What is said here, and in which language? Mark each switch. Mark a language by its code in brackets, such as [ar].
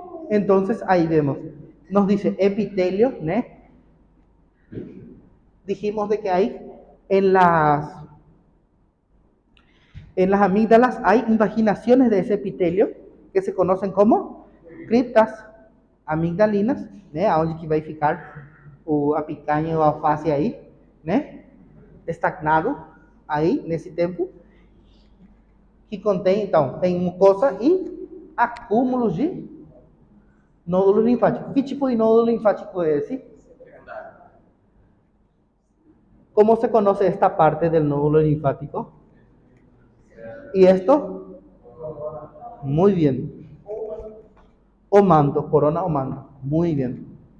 [es] Entonces, ahí vemos, nos dice epitelio, ¿no? Dijimos de que hay en las amígdalas hay invaginaciones de ese epitelio que se conocen como criptas amigdalinas, né? [pt] Onde que vai ficar a picanha ou a alface aí, né? Estagnado aí nesse tempo, que contém, então, tem mucosa e acúmulos de nódulo linfático. Que tipo de nódulo linfático é esse? [es] ¿Cómo se conoce esta parte del nódulo linfático? ¿Y esto? Muy bien. O mando, corona o mando. Muy bien.